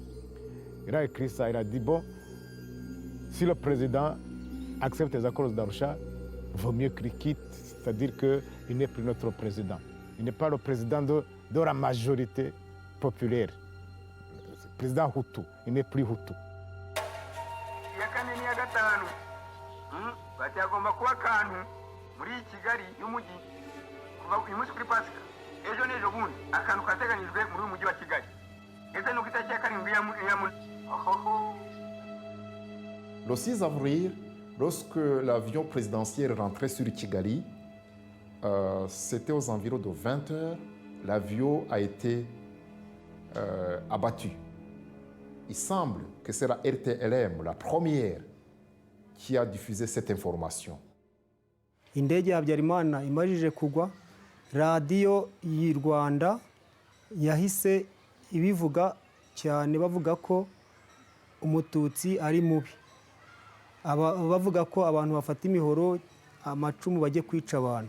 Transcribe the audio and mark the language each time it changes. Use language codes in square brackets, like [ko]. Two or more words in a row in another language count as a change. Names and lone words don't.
[fr] Il a écrit ça, il a dit, bon, si le président accepte les accords d'Arusha, vaut mieux qu'il quitte, c'est-à-dire qu'il n'est plus notre président. Il n'est pas le président de la majorité populaire. Le président Hutu, il n'est plus Hutu. [rw] muri Kigali y'umujyi kuva uyu munsi kuri Pasika ejo n'ejo bundi akantu kateganyijwe muri uyu mujyi wa Kigali ese nuko itariki ya karindwi ya [fr] Le 6 avril, lorsque l'avion présidentiel rentrait sur Kigali, c'était aux environs de 20 heures, l'avion a été abattu. Il semble que c'est la RTLM, la première, qui a diffusé cette information. [rw] Indege ya Habyarimana imajije kugwa, radiyo y'i Rwanda yahise ibivuga cyane bavuga ko umututsi ari mubi. Bavuga ko abantu bafata imihoro amacumu bajye kwica abantu.